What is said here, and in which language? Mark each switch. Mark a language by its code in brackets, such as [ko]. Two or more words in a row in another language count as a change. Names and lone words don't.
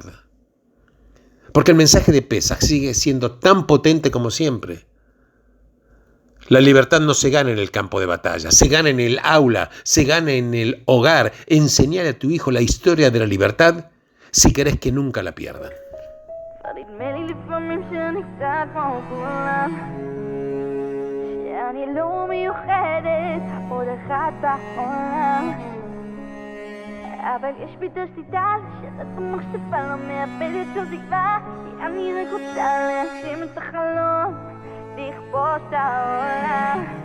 [es] Porque el mensaje de Pesaj sigue siendo tan potente como siempre. La libertad no se gana en el campo de batalla, se gana en el aula, se gana en el hogar. Enseñar a tu hijo la historia de la libertad si querés que nunca la pierdan. [he] אבל יש בי את השליטה לשרת המחשבה לא מאבדת שום תקווה כי אני רק רוצה להגשים את החלום לכבוש את העולם